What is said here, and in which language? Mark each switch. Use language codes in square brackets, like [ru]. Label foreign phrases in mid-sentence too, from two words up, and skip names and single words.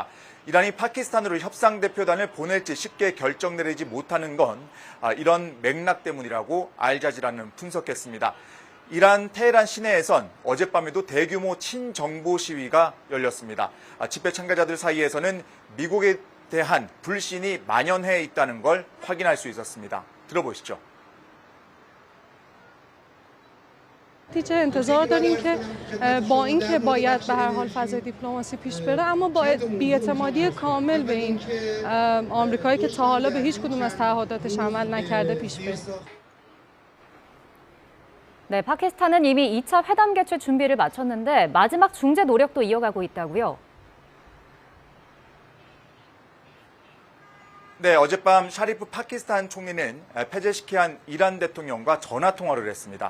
[ko] 이란이 파키스탄으로 협상 대표단을 보낼지 쉽게 결정 내리지 못하는 건 이런 맥락 때문이라고 알자지라는 분석했습니다. 이란 테헤란 시내에선 어젯밤에도 대규모 친정부 시위가 열렸습니다. 집회 참가자들 사이에서는 미국에 대한 불신이 만연해 있다는 걸 확인할 수 있었습니다. 들어보시죠. [fa] نتیجه انتظار داریم که با اینکه باید به هر حال فضای دیپلماسی پیش بره اما باید بی‌اعتمادی کامل به این آمریکایی که تا حالا به هیچ کدوم از تعهداتش عمل نکرده پیش بره. [ko] 네, 파키스탄은 이미 2차 회담 개최 준비를 마쳤는데 마지막 중재 노력도 이어가고 있다고요. 네, 어젯밤 샤리프 파키스탄 총리는 페제시키안 이란 대통령과 전화 통화를 했습니다.